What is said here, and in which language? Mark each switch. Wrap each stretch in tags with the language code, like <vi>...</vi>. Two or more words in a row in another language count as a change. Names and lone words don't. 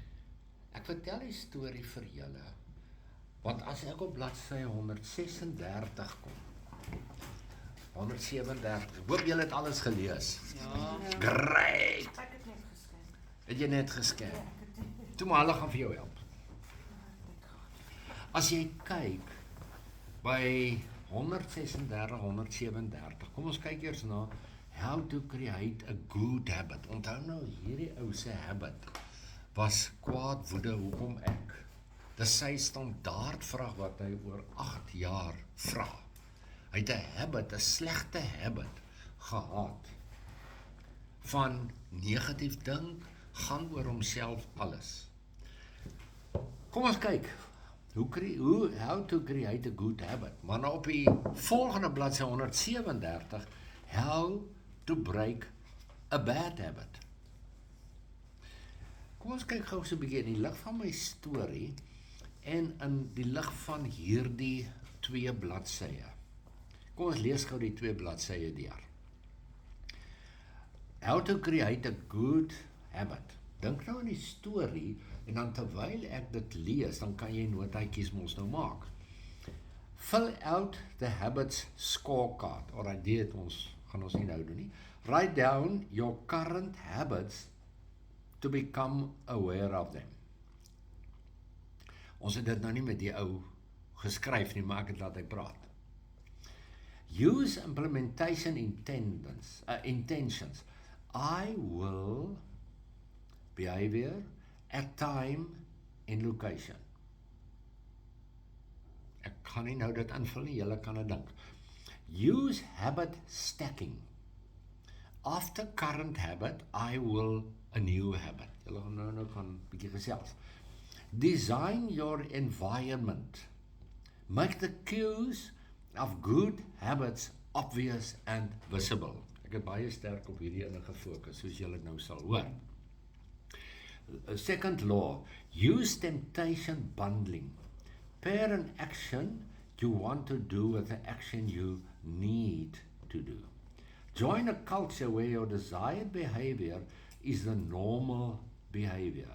<af>Ek vertel die storie vir julle, want as ek op bladsy 136 kom, 137, hoop julle het alles gelees. Ja. Great! Ek het net gesken. Het jy net gesken? Ja, ek het net Toe maar hulle gaan vir jou help. As jy kyk by 136, 137, kom ons kyk eers na</af> <en>how to create a good habit.</en> <af>Onthou nou, hierdie ou se habit was kwaad woede, hoekom ek? Dis sy standaardvraag wat hy oor 8 jaar vra. Hy het 'n habit, 'n slegte habit gehad van negatief dink, gaan oor homself alles. Kom ons kyk,</af> <en>how to create a good habit,</en> <af>maar nou op die volgende bladsy 137,</af> <en>how to break a bad habit.</en> <af>Kom ons kyk gou so 'n bietjie in die lig van my storie en in die lig van hierdie 2 bladsye. Kom ons lees gou die 2 bladsye deur.</af> <en>How to create a good habit.</en> <af>Dink nou aan die storie en dan terwyl ek dit lees, dan kan jy notaatjies mos nou maak.</af> <en>Fill out the habits scorecard.</en> <af>Alright, dit gaan ons nie nou doen nie.</af> <en>Write down your current habits to become aware of them.</en> <af>Ons het dit nou nie met die ou geskryf nie, maar ek het laat hy praat.</af> <en>Use implementation intentions. I will behavior at time and location.</en> <af>Ek gaan nie nou dit invul nie, julle kan dit dink.</af> <en>Use habit stacking. After current habit, I will a new habit.</en> <af>Julle gaan nou kan bietjie gesels.</af> <en>Design your environment. Make the cues of good habits obvious and visible.</en> <af>Ek het baie sterk op hierdie ene gefokus, soos julle nou sal hoor.</af> <en>Second law, use temptation bundling. Pair an action you want to do with the action you need to do. Join a culture where your desired behavior is the normal behavior.</en>